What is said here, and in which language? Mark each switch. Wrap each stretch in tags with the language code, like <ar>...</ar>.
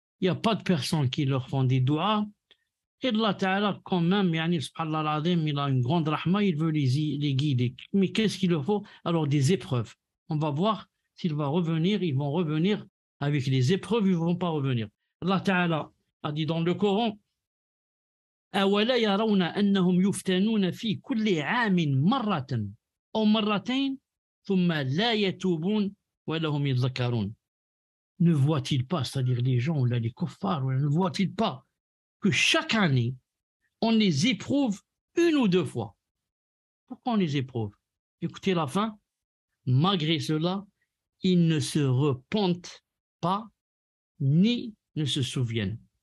<fr>Il n'y a pas de personnes qui leur font des doigts. Et Allah Ta'ala, quand même, subhanallah al-azim, il a une grande rahma, il veut les guider. Mais qu'est-ce qu'il leur faut? Alors, des épreuves. On va voir s'ils vont revenir, ils vont revenir avec les épreuves, ils ne vont pas revenir. Allah Ta'ala a dit dans le Coran,</fr> <ar>أَوَلَا يَرَوْنَ أَنَّهُمْ يُفْتَنُونَ فِي كُلِّ عَامٍ مَرَّةً أو مرتين ثم لا يتوبون ولهم يذكرون.</ar> <fr>Ne voit-il pas, c'est-à-dire les gens, là, les kuffars, ne voit-il pas que chaque année, on les éprouve une ou deux fois? Pourquoi on les éprouve? Écoutez la fin. Malgré cela, ils ne se repentent pas, ni ne se souviennent.</fr>